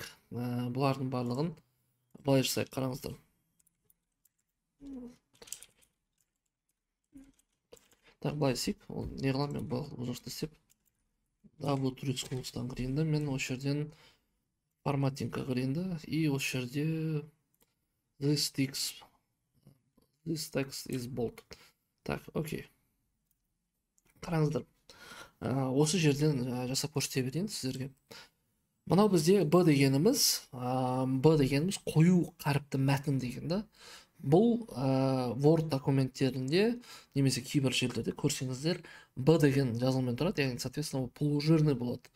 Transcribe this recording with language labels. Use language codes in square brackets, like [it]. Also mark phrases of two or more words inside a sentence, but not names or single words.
[kk] Бұлардың барлығын былай жасайық, қараңыздар. Так, былай істейік. Ол не қыламын, мен бұл жұмысты істеп. W3 кірейін, мен осы жерден форматингқа кірейін, и осы жерде [en] this text is bold. [ru] Так, окей. [kk] Қараңыздар. Осы жерден жасап көрсете берейін сіздерге. Мынау бізде B дегеніміз қою қаріпті мәтін деген да. Бұл Word документтерінде немесе кейбір жерлерде көрсеңіздер B деген жазылыммен тұрады, яғни [ru] соответственно полужирный [kk] болады.